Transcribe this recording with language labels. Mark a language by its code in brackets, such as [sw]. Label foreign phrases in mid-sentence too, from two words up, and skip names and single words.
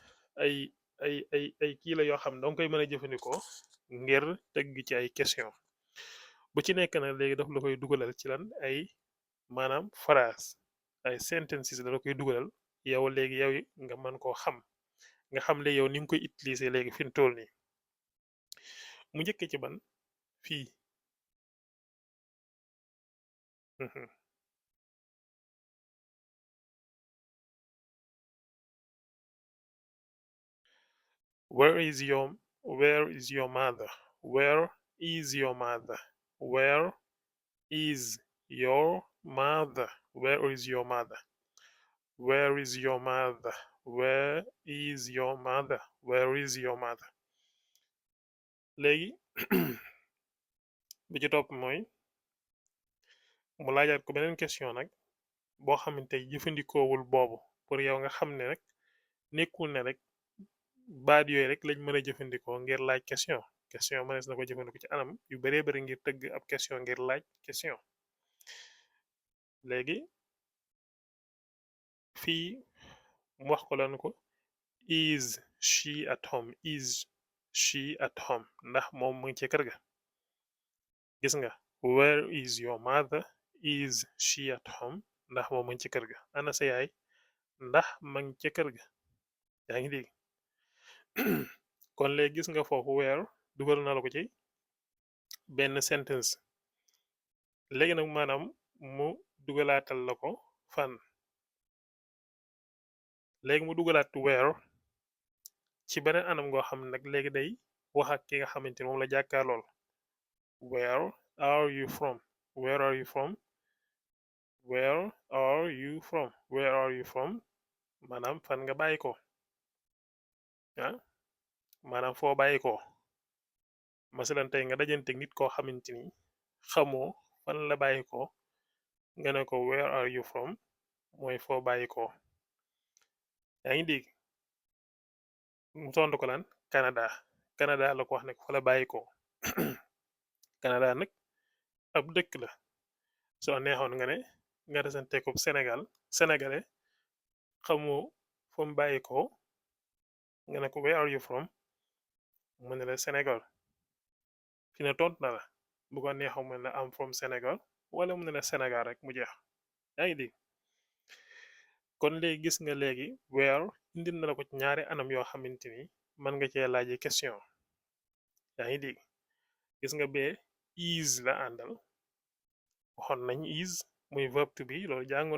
[wo] ay kii la yoo xam ne danga koy mën a jëfandikoo ngir tëgg ci ay question bu ci nekk nag léegi daf la koy dugalal ci lan ay maanaam phrase ay sentences da la koy dugalal yow léegi yow nga mën koo xam nga xam le yow ni nga koy utiliser léegi fi mu toll nii mu njëkk ci ban fii [en] where is your mother where is your mother where is your mother where is your mother where is your mother where is your mother [wo] where is your mother léegi bi ci topp mooy mu laajaat ko beneen question nag boo xamante jëfandikoowul boobu pour yow nga xam ne rek nekkul ne rek baat yooyu rek lañ mën a jëfandikoo ngir laaj question mënees na ko jëfandikoo ci anam yu baree bari ngir tëgg ab question ngir laaj question léegi fii mu wax ko lan ko [en] is she at home is she at home [wo] ndax moom mu ngi ci kër ga gis nga [en] where is your mother is she at home [wo] ndax moom mu ngi ci kër ga ana sa yaay ndax ma ngi ci kër ga yaa ngi dégg kon léegi gis nga foofu where dugal na la ko ci benn sentence léegi nag maanaam mu dugalaatal la ko fan léegi mu dugalaat where ci beneen anam ngoo xam nag léegi day wax ak ki nga xamante ni moom la jàkkaar lool [en] where are you from where are you from where are you from where are you from [wo] maanaam fan nga bàyyi ko ah maanaam foo bàyyi ko masalan tey nga dajante nit koo xamante ni xamoo fan la bàyyi ko nga ne ko [en] where are you [wo] from mooy foo bàyyi ko yaa ngi dégg mu tontu ko lan Canada la ko wax ne ko fa la bàyyi ko Canada nag ab dëkk la soo neexoon nga ne nga desante ko sénégalais xamoo fa mu bàyyi ko nga ne ko [en] where are you from [wo] mu ne la Sénégal fi ne tontu na la bu ko neexaw mu ne la [en] am from [wo] Sénégal wala mu ne la Sénégal rek mu jeex yaa ngi dégg kon léegi gis nga léegi where indil na la ko ci ñaari anam yoo xamante ni mën nga cee laaje question yaa ngi dégg gis nga bee is la àndal waxoon nañ is muy [en] verb to be [wo] loolu jàngoon